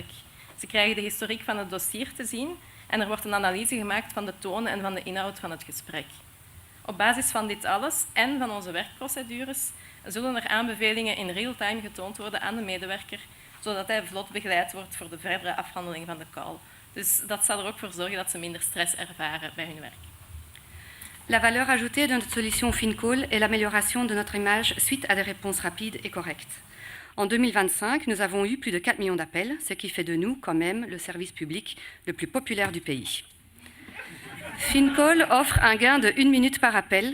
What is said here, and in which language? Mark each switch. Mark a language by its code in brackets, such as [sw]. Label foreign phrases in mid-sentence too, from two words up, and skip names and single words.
[nl] Ze krijgen de historiek van het dossier te zien en er wordt een analyse gemaakt van de toon en van de inhoud van het gesprek. Op basis van dit alles en van onze werkprocedures zullen er aanbevelingen in real-time getoond worden aan de medewerker, zodat hij vlot begeleid wordt voor de verdere afhandeling van de call. Dus dat zal er ook voor zorgen dat ze minder stress ervaren bij hun werk. [fr] La valeur ajoutée de notre solution FinCall est l'amélioration de notre image suite à des réponses rapides et correctes. En 2025, nous avons eu plus de 4 millions d'appels, ce qui fait de nous, quand même, le service public le plus populaire du pays. FinCall offre un gain de 1 minute par appel.